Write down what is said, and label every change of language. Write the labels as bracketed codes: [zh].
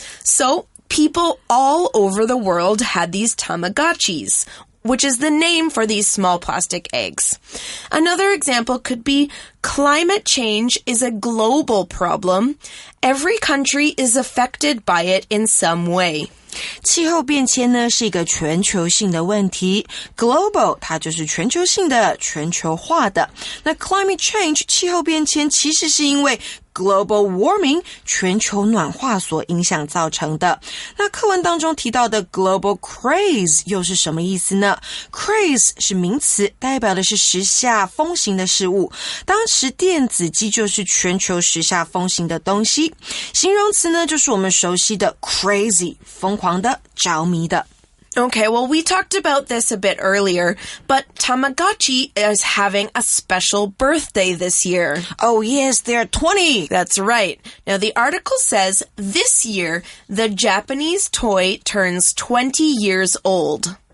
[en] So, people all over the world had these Tamagotchis, which is the name for these small plastic eggs. Another example could be climate change is a global problem. Every country is affected by it in some way. [zh] 气候变迁呢是一个全球性的问题 Global 它就是全球性的全球化的那 [en] Climate change [zh] 气候变迁其实是因为 [en] Global warming [zh] 全球暖化所影响造成的那课文当中提到的 [en] Global craze [zh] 又是什么意思呢 Craze 是名词代表的是时下风行的事物当时电子机就是全球时下风行的东西形容词呢就是我们熟悉的 crazy 疯狂的着迷的 [en] Okay, well, we talked about this a bit earlier, but Tamagotchi is having a special birthday this year. Oh, yes, they're 20. That's right. Now, the article says this year, the Japanese toy turns 20 years old.